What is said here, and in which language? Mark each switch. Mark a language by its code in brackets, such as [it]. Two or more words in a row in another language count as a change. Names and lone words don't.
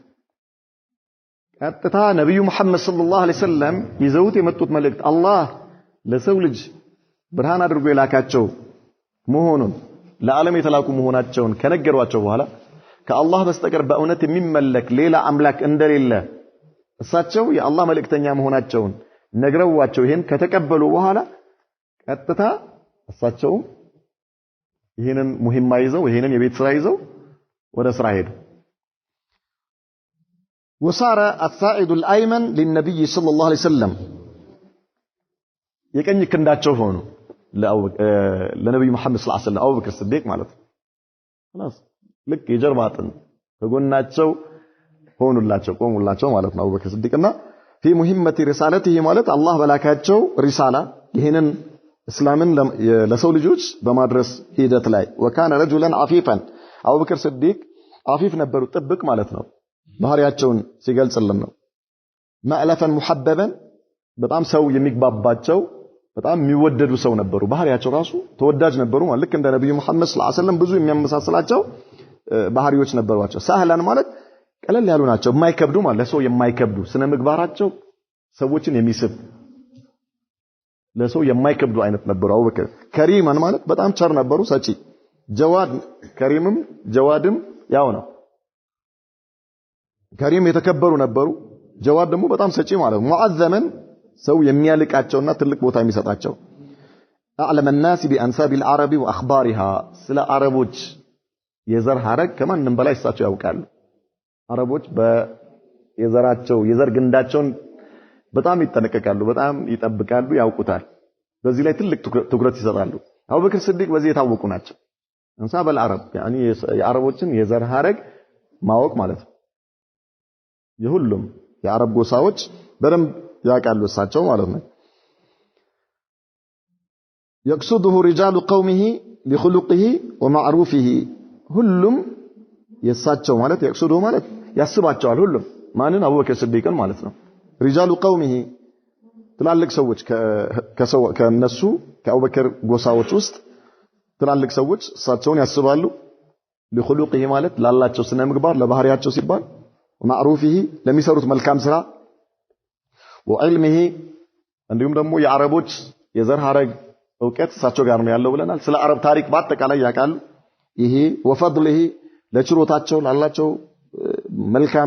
[am] ቀጥታ ነብዩ መሐመድ [ar] صلى الله عليه وسلم [am] ይዘውት የመጡት መልእክት አላህ ለሰው ልጅ ብርሃን አድርጎ የላካቸው መሆኑን ለዓለም የተላኩ መሆናቸውን ከነገሯቸው በኋላ ከአላህ በስተቀር በእውነት የሚመለክ ሌላ አምላክ እንደሌለ እሳቸው የአላህ መልእክተኛ መሆናቸውን ነግረዋቸው ይሄን ከተቀበሉ በኋላ ቀጥታ እሳቸው ይሄንን ሙሂማ ይዘው ይሄንን የቤት ስራ ይዘው ወደ ስራ ሄዱ [ar] وصار الساعد الأيمن للنبي صلى الله عليه وسلم [am] የቀኝ ክንዳቸው ሆኑ ለነብዩ መሐመድ [ar] صلى الله عليه وسلم [am] አቡበክር ሲዲቅ ማለት ነው خلاص ልክ የጀርባ አጥንት ከጎናቸው ሆኑላቸው ቆሙላቸው ማለት ነው አቡበክር ሲዲቅና [ar] في مهمة رسالته [am] ማለት አላህ በላካቸው ሪሳላ ይሄንን እስላምን ለሰው ልጆች በማድረስ ሂደት ላይ [ar] وكان رجلا عفيفا [am] አቡበክር ሲዲቅ عفيف ነበሩ ጥብቅ ማለት ነው ባህሪያቸውን ሲገልጽልን ነው [ar] مألفا محببا [am] በጣም ሰው የሚግባባቸው በጣም የሚወደዱ ሰው ነበሩ ባህሪያቸው ራሱ ተወዳጅ ነበሩ ማለት ልክ እንደ ነብዩ መሐመድ [ar] صلى الله عليه وسلم [am] ብዙ የሚያመሳስላቸው ባህሪዎች ነበርዋቸው ሳህላን ማለት ቀለል ያሉ ናቸው የማይከብዱ ማለት ለሰው የማይከብዱ ስነ ምግባራቸው ሰዎችን የሚስብ ለሰው የማይከብዱ አይነት ነበሩ አቡበክር ከሪማን ማለት በጣም ቸር ነበሩ ሰጪ ጀዋድ ከሪምም ጀዋድም ያው ነው ከሪም የተከበሩ ነበሩ ጀዋድ ደግሞ በጣም ሰጪ ማለት ሙአዘመን ሰው የሚያልቃቸውና ትልቅ ቦታ የሚሰጣቸው [ar] أعلم الناس بأنساب العرب [am] وأخبارها سلا عربوች የዘር ሐረግ ከማንም በላይ እሳቸው ያውቃሉ አረቦች በየዘራቸው የዘር ግንዳቸውን በጣም ይጠነቀቃሉ በጣም ይጠብቃሉ ያውቁታል በዚህ ላይ ትልቅ ትኩረት ይሰጣሉ አቡበክር ሲዲቅ በዚህ የታወቁ ናቸው [ar] انساب العرب يعني [am] የአረቦችን የዘር ሐረግ ማወቅ ማለት ነው የሁሉም የአረብ ጎሳዎች በደንብ ያውቃሉ እሳቸው ማለት ነው [ar] يقصده رجال قومه لخلقه ومعروفه [am] ሁሉም የሳቸው ማለት يقصده ማለት ያስባቸዋል ሁሉም ማንን አቡበክር ሲዲቅን ማለት ነው [ar] رجال قومه [am] ትላልቅ ሰዎች ከነሱ ከአቡበክር ጎሳዎች ውስጥ ትላልቅ ሰዎች እሳቸውን ያስባሉ لخلقه ማለት ላላቸው ስነ ምግባር ለባህሪያቸው ሲባል ومعروفه ለሚሰሩት መልካም ስራ وعلمه እንዲሁም ደግሞ የአረቦች የዘር ሐረግ እውቀት እሳቸው ጋር ነው ያለው ብለናል ስለ አረብ ታሪክ በአጠቃላይ ያውቃሉ ይሄ ወፈድለህ ለችሮታቸው ላላቸው መልካም